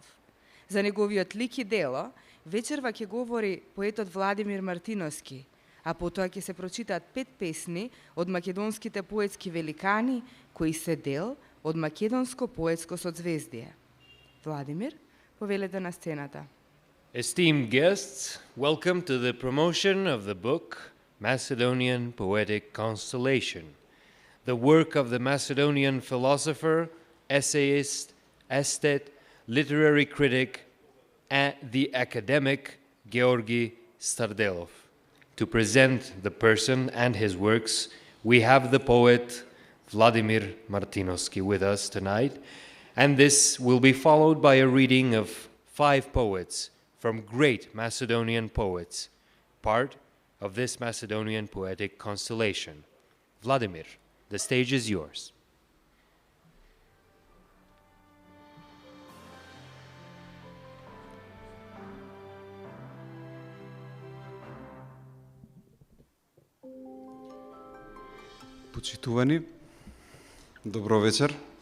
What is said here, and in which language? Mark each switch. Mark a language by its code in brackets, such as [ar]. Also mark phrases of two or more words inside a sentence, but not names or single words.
[mk] За неговиот лик и дело вечерва ќе говори поетот Владимир Мартиновски, а потоа ќе се прочитаат 5 песни од македонските поетски великани кои се дел од македонско поетско созвездие. Владимир, повелете на сцената. [en] Esteemed guests, welcome to the promotion of the book Macedonian Poetic Constellation, the work of the Macedonian philosopher, essayist, aesthete, literary critic, and the academic Georgi Stardelov. To present the person and his works, we have the poet Vladimir Martinovski with us tonight, and this will be followed by a reading of 5 poets from great Macedonian poets, part of this Macedonian poetic constellation. Vladimir, the stage is yours. [mk] Почитувани, добро вечер.